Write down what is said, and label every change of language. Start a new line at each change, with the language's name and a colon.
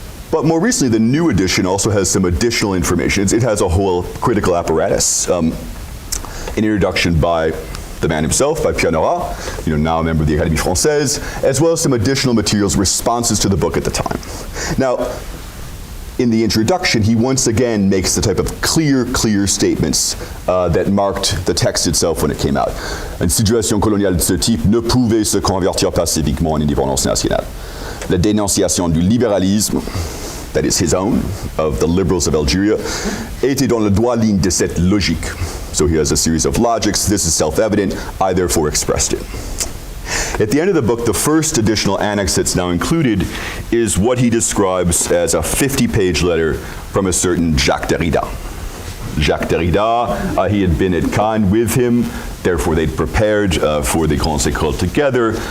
English: But more recently, the new edition also has some additional information. It has a whole critical apparatus, an introduction by the man himself, by Pierre Nora, now a member of the Académie Française, as well as some additional materials, responses to the book at the time. Now, in the introduction, he once again makes the type of clear statements that marked the text itself when it came out.
French: Une situation coloniale de ce type ne pouvait se convertir pacifiquement en indépendance nationale. La dénonciation du libéralisme,
English: that is his own, of the liberals of Algeria,
French: était dans la droite ligne de cette logique.
English: So he has a series of logics. This is self-evident. I therefore expressed it. At the end of the book, the first additional annex that's now included is what he describes as a 50-page letter from a certain Jacques Derrida. Jacques Derrida, he had been at Cannes with him, therefore they'd prepared for the Grandes Écoles together.